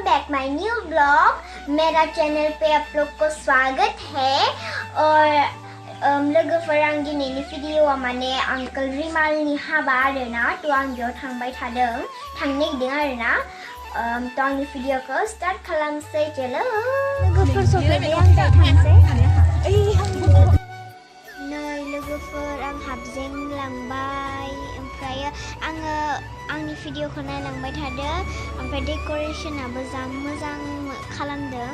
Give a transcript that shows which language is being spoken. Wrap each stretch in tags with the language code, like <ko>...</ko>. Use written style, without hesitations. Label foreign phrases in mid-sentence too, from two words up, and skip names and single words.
<en>my new blog.</en> <hi>मेरा चैनल पे आप लोग को स्वागत है।</hi> <brx>और लोगोफोर आं दिनैनि भिडिअ'आ माने आंकोल रिमालनि हाबा आरोना, थ' आं बेयाव थांनो नागिरदों आरोना। थ' आंनि भिडिअ'खौ स्टार्ट खालामसै। चलो लोगोफोर सफैबाय, आं दा थांसै। नै लोगोफोर आं हाबजेनलांबाय, ओमफ्राय आङो आंनि भिडिअ'खौ नायलांबाय थादों, ओमफ्राय डेक'रेसनाबो जा मोजां खालामदों।</brx>